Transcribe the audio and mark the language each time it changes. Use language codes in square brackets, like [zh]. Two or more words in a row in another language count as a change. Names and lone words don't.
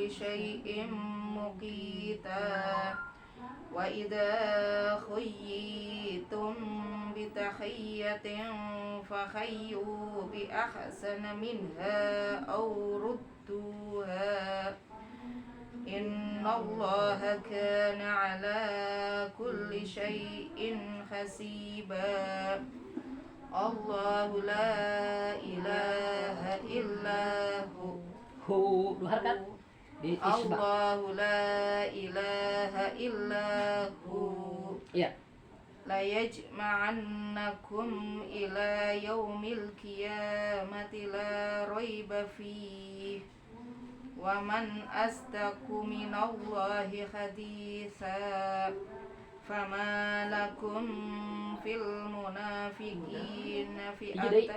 [ar] شيء مقيتا وإذا حييتم بتحية فحيوا بأحسن منها أو ردوها إن الله كان على كل شيء حسيبا الله لا إله إلا هو [id] Dua harakat di isbah. [ar] الله لا إله إلا هو [id] Ya. [ar] ليجمعنكم إلى يوم القيامة لا ريب فيه ومن أصدق من الله حديثا فما لكم في المنافقين فئتين